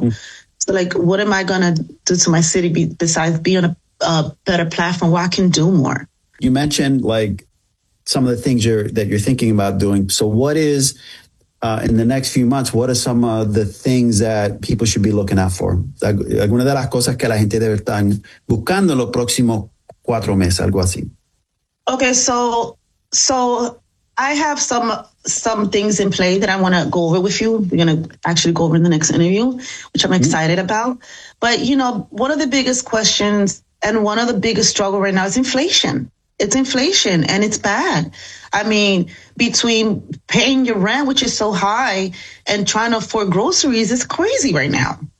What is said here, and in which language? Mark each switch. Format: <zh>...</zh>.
<en>Mm-hmm. So like, what am I going to do to my city besides be on a better platform where I can do more? You mentioned like some of the things that you're thinking about doing. So what is, in the next few months, what are some of the things that people should be looking out for?</en> <es>Alguna de las cosas que la gente debe estar buscando en los próximos 4 meses, algo así.</es> <en>Okay, so I have some things in play that I want to go over with you. We're going to actually go over in the next interview, which I'm excited about. But, you know, one of the biggest questions and one of the biggest struggles right now is inflation. It's inflation and it's bad. I mean, between paying your rent, which is so high, and trying to afford groceries, it's crazy right now.</en>